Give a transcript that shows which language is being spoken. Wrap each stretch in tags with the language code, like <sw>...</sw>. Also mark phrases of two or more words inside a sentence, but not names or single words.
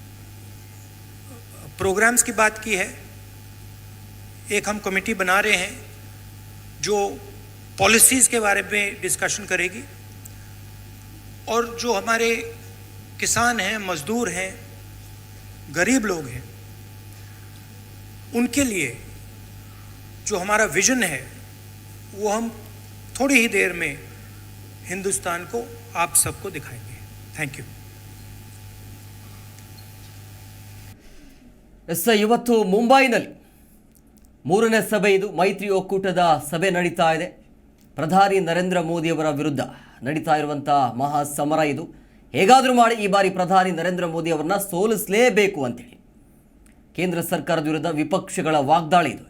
<hi>हमने प्रोग्राम्स की बात की है, एक हम कमेटी बना रहे हैं जो पॉलिसीज़ के बारे में डिस्कशन करेगी, और जो हमारे किसान हैं, मजदूर हैं, गरीब लोग हैं, उनके लिए जो हमारा विजन है वो हम थोड़ी ही देर में हिंदुस्तान को, आप सबको दिखाएंगे।</hi> <en>thank you.</en> <kn>ಎಸ್, ಇವತ್ತು ಮುಂಬೈನಲ್ಲಿ 3ನೇ ಸಭೆ ಇದು ಮೈತ್ರಿ ಒಕ್ಕೂಟದ ಸಭೆ ನಡೀತಾ ಇದೆ. ಪ್ರಧಾನಿ ನರೇಂದ್ರ ಮೋದಿಯವರ ವಿರುದ್ಧ ನಡೀತಾ ಇರುವಂಥ ಮಹಾ ಸಮರ ಇದು. ಹೇಗಾದರೂ ಮಾಡಿ ಈ ಬಾರಿ ಪ್ರಧಾನಿ ನರೇಂದ್ರ ಮೋದಿಯವರನ್ನ ಸೋಲಿಸಲೇಬೇಕು ಅಂತೇಳಿ ಕೇಂದ್ರ ಸರ್ಕಾರದ ವಿರುದ್ಧ ವಿಪಕ್ಷಗಳ ವಾಗ್ದಾಳಿ ಇದು.</kn>